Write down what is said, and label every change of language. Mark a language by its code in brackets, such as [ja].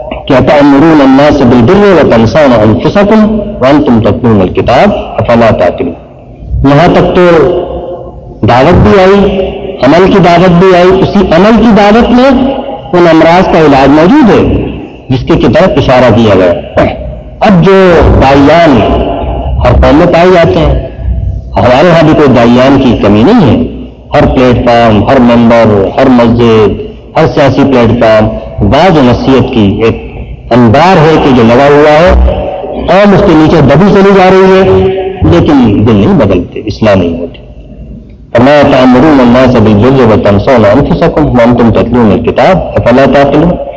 [ur] کہ [ar] أتأمرون الناس بالبر وتنسون أنفسكم وأنتم تتلون الكتاب أفلا تعقلون. [ur] یہاں تک تو دعوت بھی آئی، عمل کی دعوت بھی آئی. اسی عمل کی دعوت میں ان امراض کا علاج موجود ہے جس کی طرف اشارہ کیا گیا. اب جو داعیان ہر قوم میں پائے جاتے ہیں، ہمارے یہاں بھی کوئی داعیان کی کمی نہیں ہے. ہر پلیٹ فارم، ہر ممبر، ہر مسجد، ہر سیاسی پلیٹ فارم بعض نصیحت کی ایک انبار ہے کہ جو لگا ہوا ہے، قوم اس کے نیچے دبی چلی جا رہی ہے لیکن دل نہیں بدلتے، اصلاح نہیں ہوتی. فرمایا [ar] تأمرون الناس بالبر وتنسون أنفسكم وأنتم تتلون الكتاب أفلا تعقلون.